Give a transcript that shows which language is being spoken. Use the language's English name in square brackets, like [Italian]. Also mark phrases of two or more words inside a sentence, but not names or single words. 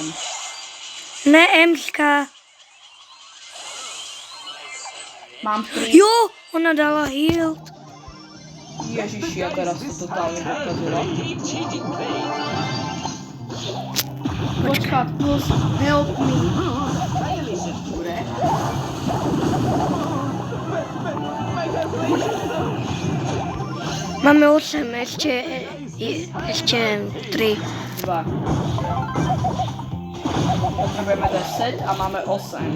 [Slovak] Ne, Emska. Mám 3. Jo, ona dala heal. Ježiši, ja teraz to totálne pokazila. Počkať, [English] plus, help me. [Slovak] Máme 8, ešte 3. 2. Potrebujeme 10 a máme 8.